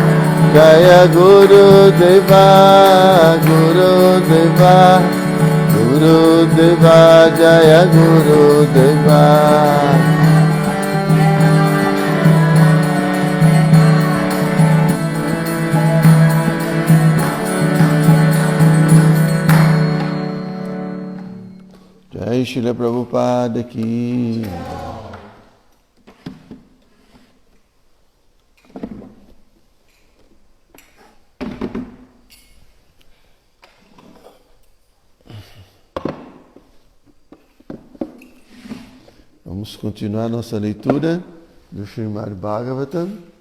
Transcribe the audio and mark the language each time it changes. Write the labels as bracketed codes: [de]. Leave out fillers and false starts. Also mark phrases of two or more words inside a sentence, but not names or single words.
[sa] Jaya Guru Deva Guru Deva Guru Gurudeva, Jaya Gurudeva. [pt] Jai Srila Prabhupada aqui. Vamos continuar nossa leitura do Srimad Bhagavatam.